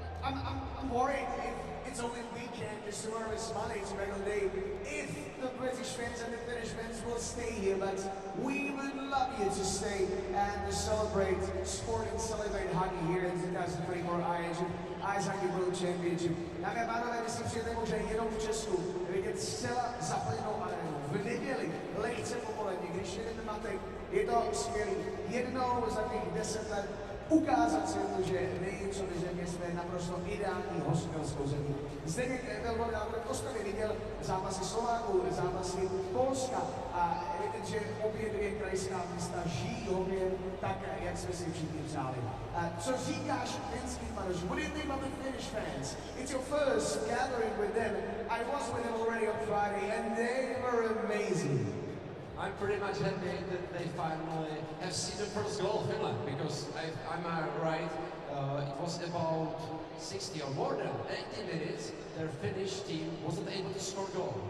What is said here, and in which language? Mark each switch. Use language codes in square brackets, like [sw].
[en] I'm worried if it's only weekend, just tomorrow is Monday, it's a regular day, if the British fans and the Finnish fans will stay here, but we would love you to stay and celebrate sport and celebrate hockey here in 2024 IIHF Ice Hockey World Championship. [cs] Dámy a pánové, myslím si, že to je možné jenom v Česku vidět zcela zaplněnou arénu. V neděli, lehce popolední, když jedeme matek, je to skvělý. Jednou za těch 10 let ukázat světu, že my, co my země, jsme naprosto ideální hostitelskou zemí. Zdeněk Velvoda v Ostravě viděl zápasy Slováků, zápasy Polska a vidět, že obě dvě krajská města žijí hokej tak, jak jsme si všichni přáli. Co říkáš finským fanouškům? [en] What do you think about the Finnish fans? It's your first gathering with them. I was with them already on Friday and they were amazing. I'm pretty much happy that they finally have seen the first goal of Finland, because I'm right, it was about 60 or more than 80 minutes, their Finnish team wasn't able to score a goal.